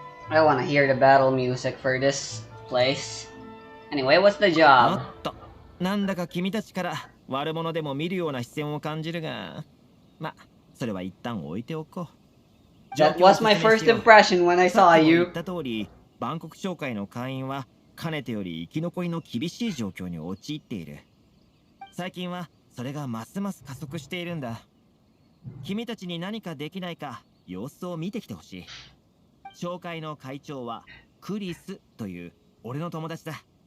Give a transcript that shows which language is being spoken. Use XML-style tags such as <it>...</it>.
<en>I want to hear the battle music for this place. Anyway, what's the job?</en> <ja>なんだか君たちから悪者でも見るような視線を感じるが、ま、それは一旦置いておこう。</ja> <en>That was my first impression when I saw you.</en> <ja>言った通り、万国商会の会員はかねてより生き残りの厳しい状況に陥っている。最近はそれがますます加速しているんだ。君たちに何かできないか様子を見てきてほしい。商会の会長はクリスという俺の友達だ。</ja>